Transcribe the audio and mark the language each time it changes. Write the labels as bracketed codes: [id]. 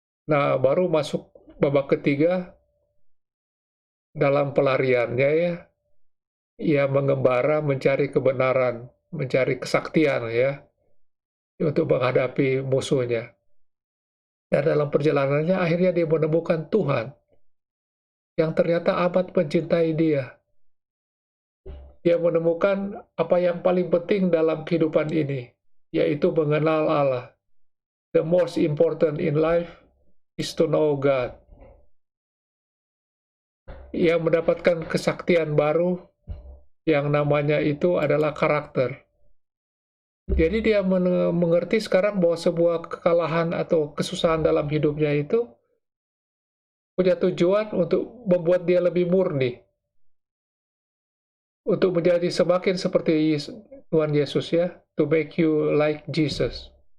[id] Nah, baru masuk babak ketiga dalam pelariannya ya, ia mengembara mencari kebenaran, mencari kesaktian ya, untuk menghadapi musuhnya. Dan dalam perjalanannya akhirnya dia menemukan Tuhan yang ternyata amat mencintai dia. Dia menemukan apa yang paling penting dalam kehidupan ini, yaitu mengenal Allah. [en] The most important in life is to know God. [id] Ia mendapatkan kesaktian baru yang namanya itu adalah karakter. Jadi dia mengerti sekarang bahwa sebuah kekalahan atau kesusahan dalam hidupnya itu punya tujuan untuk membuat dia lebih murni, untuk menjadi semakin seperti Tuhan Yesus ya, [en] to make you like Jesus.